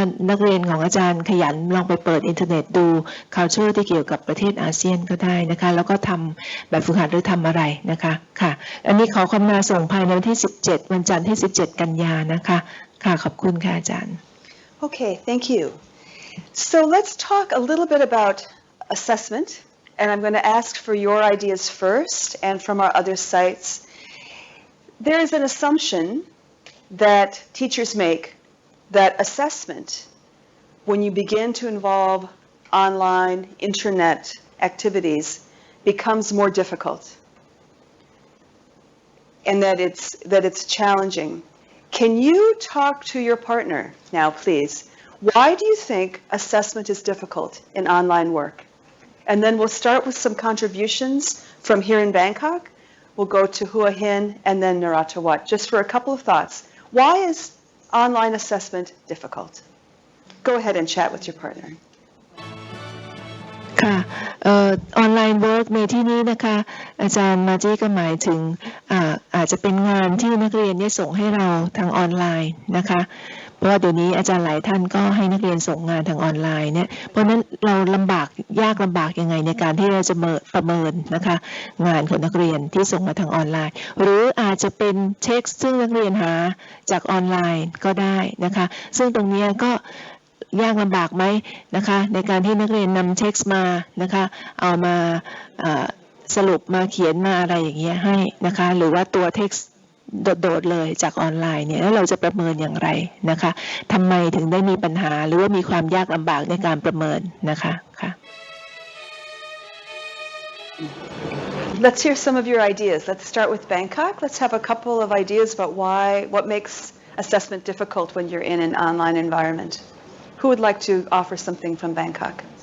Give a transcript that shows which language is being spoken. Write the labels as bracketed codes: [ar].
[th] นักเรียนของอาจารย์ขยันลองไปเปิดอินเทอร์เน็ตดู culture ที่เกี่ยวกับประเทศอาเซียนก็ได้นะคะแล้วก็ทำแบบฝึกหัดหรือทำอะไรนะคะค่ะอันนี้ขอความกรุณาส่งภายในวันที่17วันจันทร์ที่17 กันยานะคะค่ะขอบคุณค่ะอาจารย์ [en] Okay, thank you. So let's talk a little bit about assessment. And I'm going to ask for your ideas first and from our other sites. There is an assumption that teachers make that assessment, when you begin to involve online, internet activities, becomes more difficult and that it's challenging. Can you talk to your partner now, please? Why do you think assessment is difficult in online work? And then we'll start with some contributions from here in Bangkok. We'll go to Hua Hin and then Naratawat, just for a couple of thoughts. Why is online assessment difficult? Go ahead and chat with your partner. [th] ค่ะออนไลน์เวิร์กในที่นี้นะคะอาจารย์มาจี้ก็หมายถึงอาจจะเป็นงานที่นักเรียนเนี่ยส่งให้เราทางออนไลน์นะคะเพราะว่าเดี๋ยวนี้อาจารย์หลายท่านก็ให้นักเรียนส่งงานทางออนไลน์เนี่ยเพราะฉะนั้นเรา ยากลำบากยังไงในการที่เราจะประเมินนะคะงานของนักเรียนที่ส่งมาทางออนไลน์หรืออาจจะเป็นเท็กซ์ซึ่งนักเรียนหาจากออนไลน์ก็ได้นะคะซึ่งตรงนี้ก็ยากลำบากไหมนะคะในการที่นักเรียนนำเท็กซ์มานะคะเอามา สรุปมาเขียนมาอะไรอย่างเงี้ยให้นะคะหรือว่าตัวเท็กซ์โดดๆเลยจากออนไลน์เนี่ยแล้วเราจะประเมินอย่างไรนะคะทำไมถึงได้มีปัญหาหรือว่ามีความยากลำบากในการประเมินนะคะค่ะ [en] Let's hear some of your ideas. Let's start with Bangkok. Let's have a couple of ideas about what makes assessment difficult when you're in an online environment. Who would like to offer something from Bangkok?